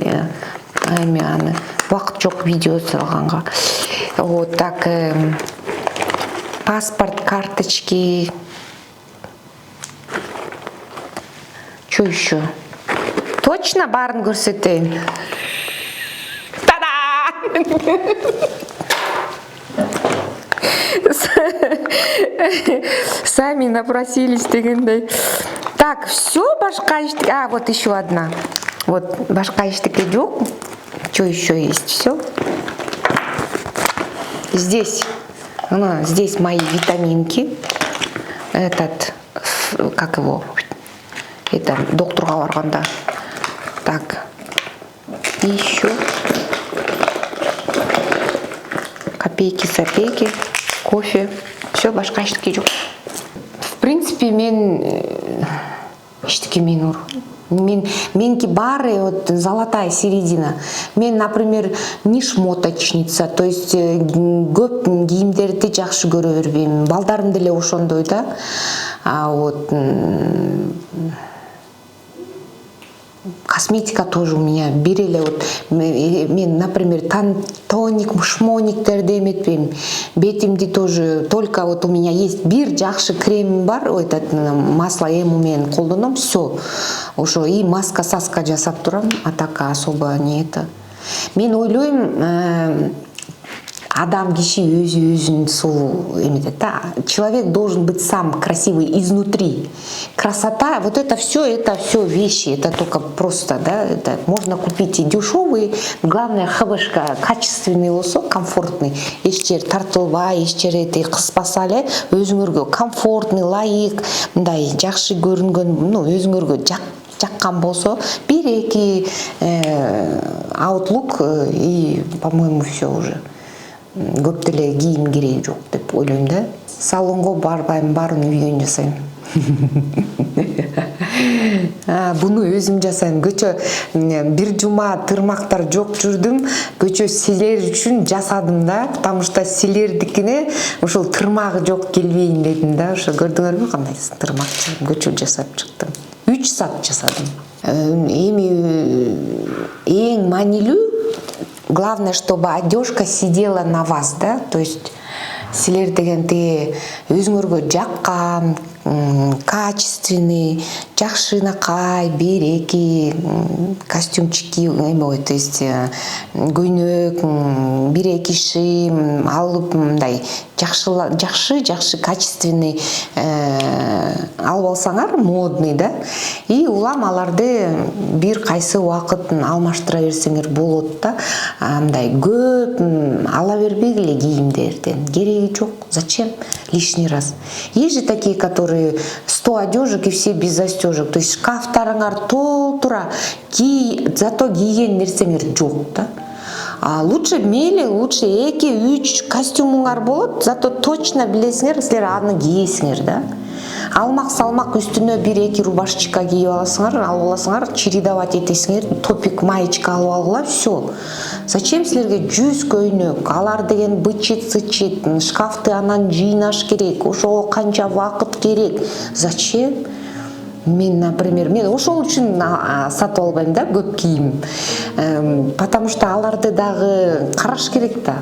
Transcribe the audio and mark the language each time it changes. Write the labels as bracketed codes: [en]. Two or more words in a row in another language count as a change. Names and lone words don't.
[ky] Аны вакыт жок видео салганга. [ru] Вот так, паспорт, карточки. Что еще? [ky] Точно барын көрсөтөйүн? Та-да! [ru] Сами напросились дегендей. Так, все, [ky] башка иштик. [ru] Вот еще одна. [ky] Вот башка иштик жок. [ru] Что еще есть? Все. Здесь мои витаминки. Этот, как его? Это [ky] докторга барганда. [ru] Так. И еще копейки-сопейки. Кофе. Все, [ky] башка иштики жок. [ru] В принципе, [ky] мен иштики менки бары, [ru] вот золотая середина. [ky] Мен, [ru] например, не шмоточница, то есть [ky] көп кийимдерди жакшы көрө бербейм. Балдарым деле ошондой да. [ru] Вот косметика тоже у меня берели, вот мен, например, тоник, [ky] шмониктерди эметпейм. [ru] Бетимди тоже только вот у меня есть [ky] бир жакшы крем бар, [ru] этот масло [ky] эми менен колдоном, все. Ошо и маска жасап турам, [ru] а так особо не это. [ky] Мен ойлойм, адам киши өзүн сулуу эметет да. [ru] Человек должен быть сам красивый изнутри. Красота, вот это все вещи, это только просто, да, это можно купить и дешевый, главное хабышка качественный болсо, комфортный. [ky] Эч жер тартылбай, эч жер кыспаса эле өзүңөргө комфортный, лайык, мындай жакшы көрүнгөн, өзүңөргө жаккан болсо, 1-2 аутлук [ru] и, по-моему, все уже. [ky] Көп деле кийим кереги жок деп ойлойм да. Салонго барбайм, баарын үйдөн жасайм. Буну өзүм жасайм. Көчө бир жума тырмактар жок жүрдүм. Көчө силер үчүн жасадым да, потому что силердикине ушул тырмагы жок келбейин дедим да. Ошо көрдүңөрбү кандай тырмак көчө жасап чыктым. 3 саат жасадым. Эми эң маанилүү, [ru] главное, чтобы одежка сидела на вас, да, то есть [ky] силер дегенде өзүңөргө жаккан, качественный, жакшынакай, береки, костюмчики, [ru] то есть [ky] көйнөк, биреки шим, алып мындай жакшы качественный алып алсаңар, модный, да, и улам аларды бир кайсы убакыт алмаштыра берсеңер болот да, мындай көп ала бербегиле кийимдерден, кереги жок, [ru] зачем лишний раз. Есть же такие, которые 100 одежек и все без застежек, то есть [ky] шкафтарыңар толтура, зато кийген нерсеңер жок да. Лучше мейли, лучше 2-3 костюмуңар болот, [ru] зато точно [ky] билесиңер, силер аны кийесиңер да. Алмак салмак үстүнө 1-2 рубашечка кийип аласыңар, чередовать этесиңер, [ru] топик маечка [ky] алып алгыла, [ru] все. [ky] Зачем силерге 100 көйнөк, алар деген бычыт-сычыт, шкафты анан жыйнаш керек, ошого канча вакыт керек. [ru] Зачем? [ky] Мен, например, ошол үчүн сатып албайм да көп кийим. [ru] Потому что аларды [ky] дагы караш керек да.